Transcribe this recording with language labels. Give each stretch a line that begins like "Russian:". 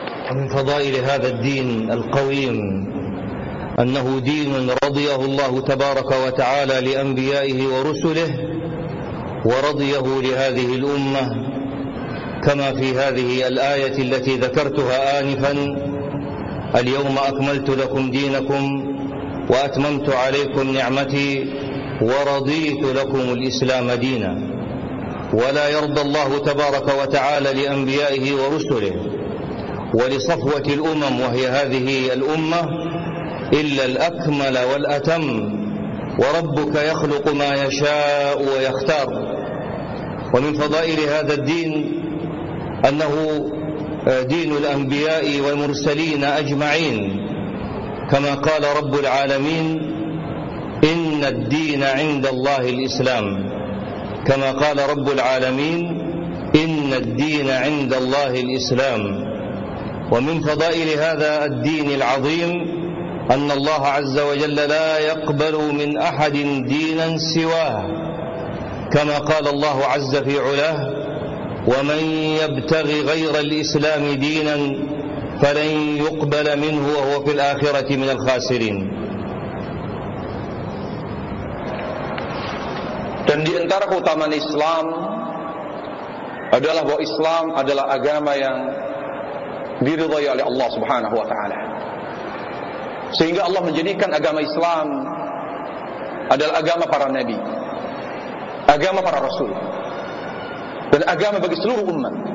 Arabic: Min fadail hadzal din al-qawim annahu din radiyahu Allah tabaraka wa ta'ala li anbiya'ihi wa rusulihi wa radiyahu li hadhihi al-ummah كما في هذه الآية التي ذكرتها آنفا، اليوم أكملت لكم دينكم وأتممت عليكم نعمتي ورضيت لكم الإسلام دينا. ولا يرضى الله تبارك وتعالى لأنبيائه ورسله ولصفوة الأمم وهي هذه الأمة إلا الأكمل والأتم، وربك يخلق ما يشاء ويختار. ومن فضائل هذا الدين أنه دين الأنبياء والمرسلين أجمعين، كما قال رب العالمين إن الدين عند الله الإسلام، كما قال رب العالمين إن الدين عند الله الإسلام. ومن فضائل هذا الدين العظيم أن الله عز وجل لا يقبل من أحد دينا سواه، كما قال الله عز في علاه ومن يبتغ غير الإسلام دينا فلن يقبل منه وهو في الآخرة من الخاسرين.
Indonesian: Dan di antara keutamaan Islam adalah bahwa Islam adalah agama yang diridhai oleh Allah Subhanahu wa taala. Sehingga Allah menjadikan agama Islam adalah agama para nabi, agama para rasul, dan agama bagi seluruh umat.